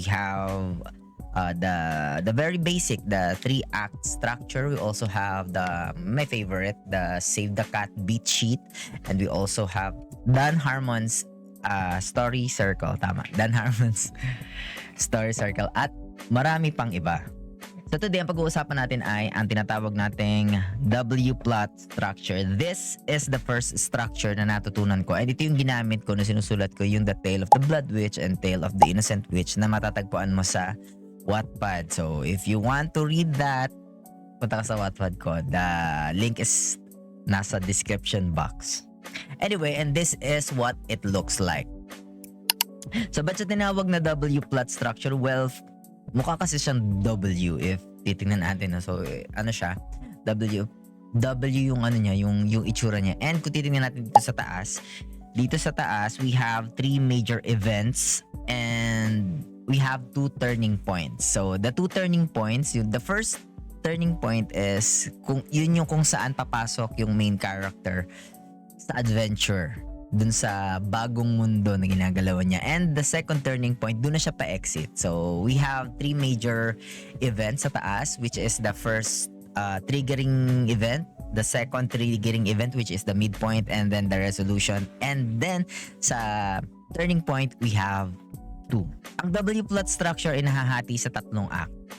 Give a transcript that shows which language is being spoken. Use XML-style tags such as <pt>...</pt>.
<en>We have the very basic, the 3-act structure. We also have my favorite, the Save the Cat beat sheet, and we also have Dan Harmon's story circle.</en> <tl>Tama, Dan Harmon's story circle at marami pang iba.</tl> <en>So today,</en> <tl>ang pag-uusapan natin ay ang tinatawag nating W-plot structure.</tl> <en>This is the first structure</en> <tl>na natutunan ko. And ito yung ginamit ko na sinusulat ko yung The Tale of the Blood Witch and Tale of the Innocent Witch na matatagpuan mo sa Wattpad.</tl> <en>So if you want to read that,</en> <tl>punta ka sa Wattpad ko.</tl> <en>The link is nasa description box. Anyway, and this is what it looks like.</en> <tl>So ba't siya tinawag na W-plot structure? Well, mukha kasi siyang W if titingnan natin. So, ano siya? W yung ano niya, yung itsura niya.</tl> <en>And</en> <tl>kung titingnan natin dito sa taas,</tl> <en>we have 3 major events and we have 2 turning points. So, the 2 turning points, the first turning point is</en> <tl>kung saan papasok yung main character sa adventure dun sa bagong mundo na ginagalawan niya.</tl> <en>And the second turning point,</en> <tl>dun na siya pa-exit.</tl> <en>So, we have 3 major events</en> <tl>sa taas,</tl> <en>which is the first triggering event, the second triggering event, which is the midpoint, and then the resolution. And then, sa turning point, we have 2.</en> <tl>Ang W-plot structure ay nahahati sa 3 act.</tl>